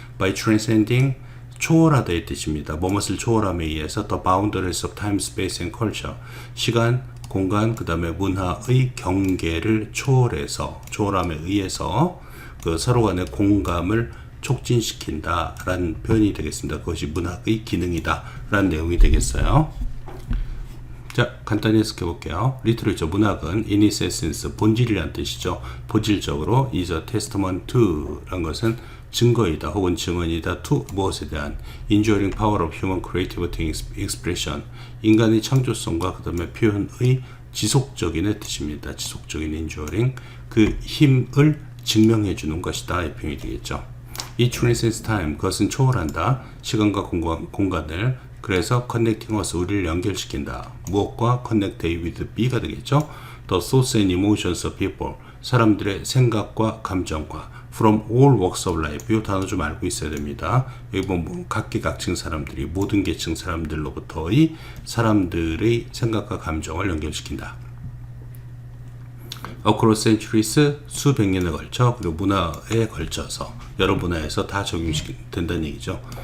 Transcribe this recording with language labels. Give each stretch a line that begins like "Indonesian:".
English: by transcending,
Korean: 초월하다의 뜻입니다. 무엇을 초월함에 의해서
English: the boundaries of time, space and culture,
Korean: 시간, 공간, 그 다음에 문화의 경계를 초월해서, 초월함에 의해서 그 서로 간의 공감을 촉진시킨다 라는 표현이 되겠습니다. 그것이 문학의 기능이다 라는 내용이 되겠어요. 자, 간단히 해석해 볼게요. Literature, 문학은
English: in its essence,
Korean: 본질이라는 뜻이죠. 본질적으로
English: is a testament to
Korean: 라는 것은 증거이다 혹은 증언이다 to 무엇에 대한,
English: enduring power of human creativity expression,
Korean: 인간의 창조성과 그 다음에 표현의 지속적인의 뜻입니다. 지속적인 enduring, 그 힘을 증명해 주는 것이다 이 표현이 되겠죠.
English: It transcends time,
Korean: 그것은 초월한다, 시간과 공간을. 그래서
English: connecting us,
Korean: 우리를 연결시킨다. 무엇과 connect A with B가 되겠죠.
English: The thoughts and emotions of people,
Korean: 사람들의 생각과 감정과.
English: From all walks of life,
Korean: 이 단어 좀 알고 있어야 됩니다. 여기 보면 각계각층 사람들이, 모든 계층 사람들로부터의 사람들의 생각과 감정을 연결시킨다.
English: Across centuries,
Korean: 수백 년에 걸쳐, 그리고 문화에 걸쳐서, 여러 문화에서 다 적용된다는 얘기죠.